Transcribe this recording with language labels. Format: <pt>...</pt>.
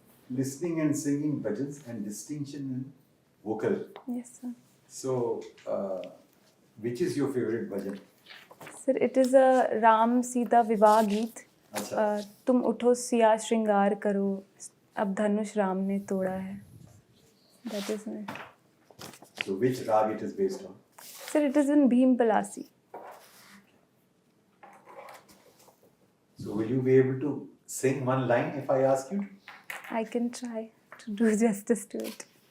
<en>listening and singing bhajans and distinction in vocal. Yes, sir. So, which is your favorite bhajan? Sir, it is a Ram Sita Vivah Geet.</en> <hi>अच्छा. तुम उठो सिया श्रृंगार करो, अब धनुष राम ने तोड़ा है.</hi> <en>That is my. So, which rag it is based on? Sir, it is in Bhim Palasi. So, will you be able to sing one line if I ask you? I can try to do justice to it.</en>